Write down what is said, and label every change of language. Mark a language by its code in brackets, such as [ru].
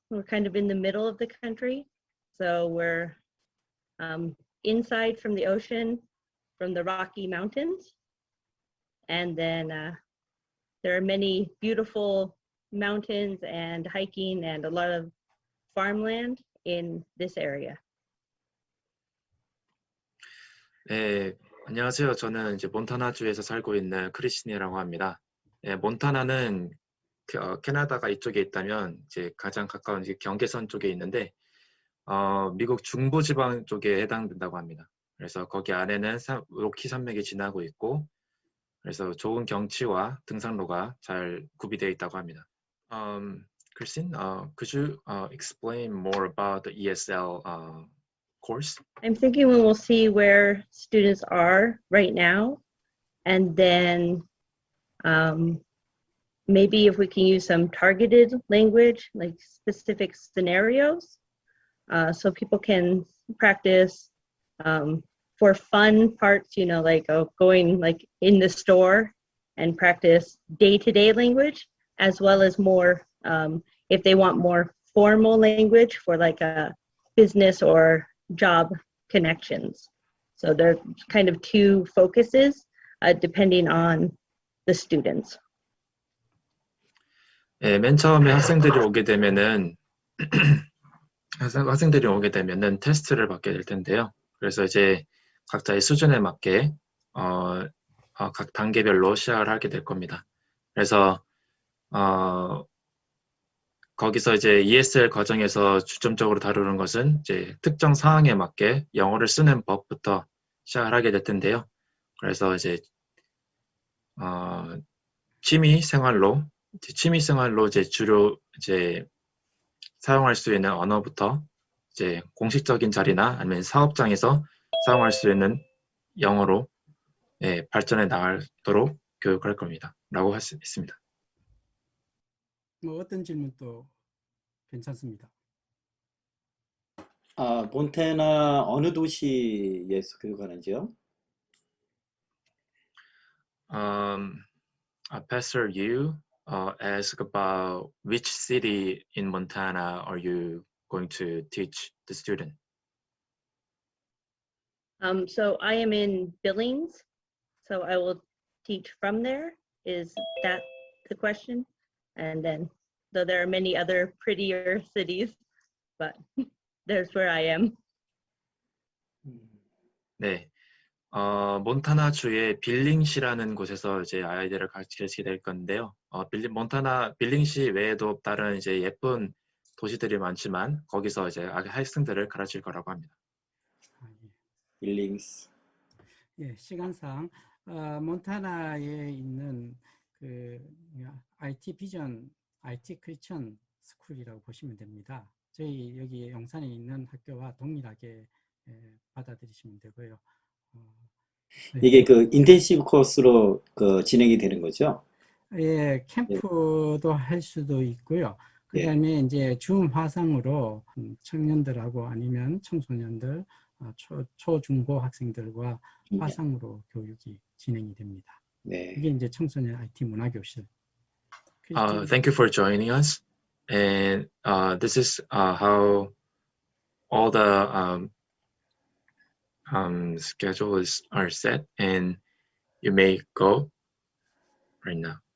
[en] We're kind of in the middle of the country. So we're inside from the ocean, from the Rocky Mountains. And then there are many beautiful mountains and hiking and a lot of farmland in this area. [ko] 네, 안녕하세요. 저는 이제 몬타나주에서 살고 있는 크리스틴이라고 합니다. 네, 몬타나는 캐나다가 이쪽에 있다면 이제 가장 가까운 이제 경계선 쪽에 있는데 미국 중부지방 쪽에 해당된다고 합니다. 그래서 거기 안에는 로키 산맥이 지나고 있고 그래서 좋은 경치와 등산로가 잘 구비되어 있다고 합니다. [en] Christine, could you explain more about the ESL course? I'm thinking we will see where students are right now, and then maybe if we can use some targeted language, like specific scenarios, so people can practice for fun parts, you know, like going like in the store and practice day-to-day language, as well as more, if they want more formal language for like a business or job connections. So there are kind of two focuses depending on the students. [ko] 네, 맨 처음에 학생들이 오게 되면은 테스트를 받게 될 텐데요. 그래서 이제 각자의 수준에 맞게 각 단계별로 시작을 하게 될 겁니다. 그래서 거기서 이제 ESL 과정에서 주점적으로 다루는 것은 이제 특정 상황에 맞게 영어를 쓰는 법부터 시작을 하게 될 텐데요. 그래서 이제 취미 생활로 이제 주로 이제 사용할 수 있는 언어부터 이제 공식적인 자리나 아니면 사업장에서 사용할 수 있는 영어로 발전해 나가도록 교육할 겁니다. 라고 할 수 있습니다. 뭐 어떤 질문도 괜찮습니다. 몬태나 어느 도시에서 교육하는지요? [en] Pastor Yu asked about which city in Montana are you going to teach the student? So I am in Billings, so I will teach from there. Is that the question? And then, though there are many other prettier cities, but there's where I am. [ko] 네, 몬타나주의 빌링시라는 곳에서 이제 아이들을 가르치게 될 건데요. 빌링시 외에도 다른 이제 예쁜 도시들이 많지만 거기서 이제 학생들을 가르칠 거라고 합니다. 빌링스. 예, 시간상 몬타나에 있는 그 IT 비전, IT 크리스천 스쿨이라고 보시면 됩니다. 저희 여기 용산에 있는 학교와 동일하게 받아들이시면 되고요. 이게 그 인텐시브 코스로 그 진행이 되는 거죠? 예, 캠프도 할 수도 있고요. 그다음에 이제 줌 화상으로 청년들하고 아니면 청소년들, 초중고 학생들과 화상으로 교육이 진행이 됩니다. 네. 이게 이제 청소년 IT 문화교실. [en] Thank you for joining us. And this is how all the schedules are set, and you may go right now.